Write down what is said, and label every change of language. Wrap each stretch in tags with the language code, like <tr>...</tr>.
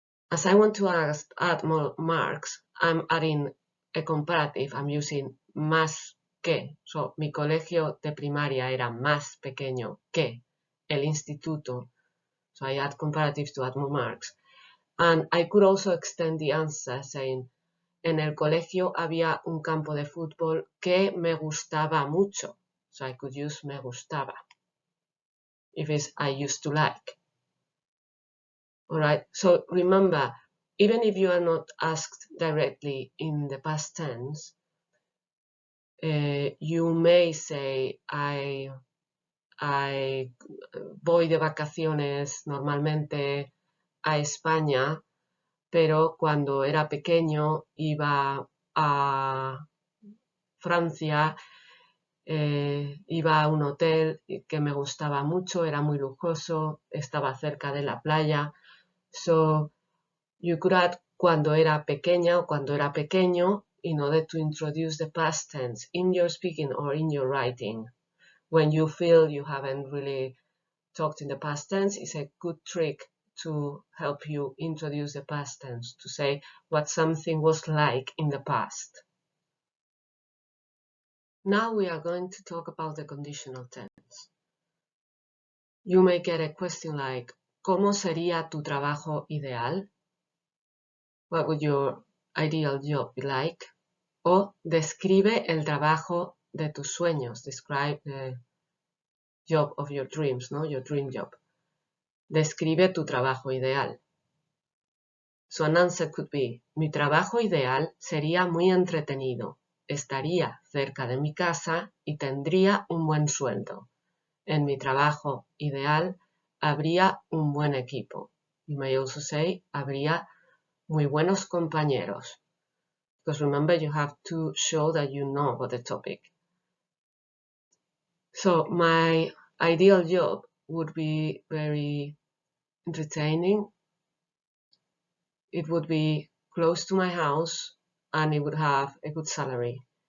<en>As I want to add more marks, I'm adding a comparative. I'm using más que.</en> <es>So, mi colegio de primaria era más pequeño que el instituto.</es> <en>So I add comparatives to add more marks. And I could also extend the answer saying,</en> <es>en el colegio había un campo de fútbol que me gustaba mucho.</es> <en>So I could use</en> <es>me gustaba</es> <en>if it's I used to like. Alright, so remember, even if you are not asked directly in the past tense, you may say, I</en> <es>voy de vacaciones normalmente a España, pero cuando era pequeño iba a Francia, iba a un hotel que me gustaba mucho, era muy lujoso, estaba cerca de la playa.</es> <en>So you could add</en> <es>cuando era pequeña o cuando era pequeño</es> <en>in order to introduce the past tense in your speaking or in your writing. When you feel you haven't really talked in the past tense, it's a good trick to help you introduce the past tense, to say what something was like in the past. Now we are going to talk about the conditional tense. You may get a question like,</en> <es>¿cómo sería tu trabajo ideal?</es> <en>What would your ideal job be like?</en> <es>O describe el trabajo de tus sueños.</es> <en>Describe the job of your dreams, ¿no? Your dream job.</en> <es>Describe tu trabajo ideal.</es> <en>So an answer could be,</en> <es>mi trabajo ideal sería muy entretenido. Estaría cerca de mi casa y tendría un buen sueldo. En mi trabajo ideal habría un buen equipo.</es> <en>You may also say,</en> <es>habría muy buenos compañeros.</es> <en>Because remember, you have to show that you know about the topic. So my ideal job would be very entertaining. It would be close to my house and it would have a good salary.</en>